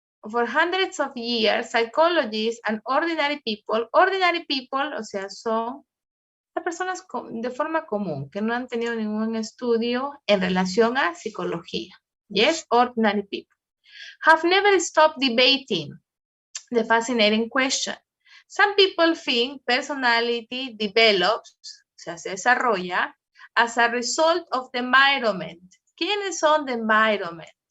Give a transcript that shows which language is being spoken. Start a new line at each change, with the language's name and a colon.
English: for hundreds of years, psychologists and ordinary people,
Spanish: o sea, son las personas de forma común, que no han tenido ningún estudio en relación a psicología.
English: Yes, ordinary people. Have never stopped debating the fascinating question. Some people think personality develops,
Spanish: o sea, se desarrolla,
English: as a result of the environment.
Spanish: ¿Quiénes son
English: the environment?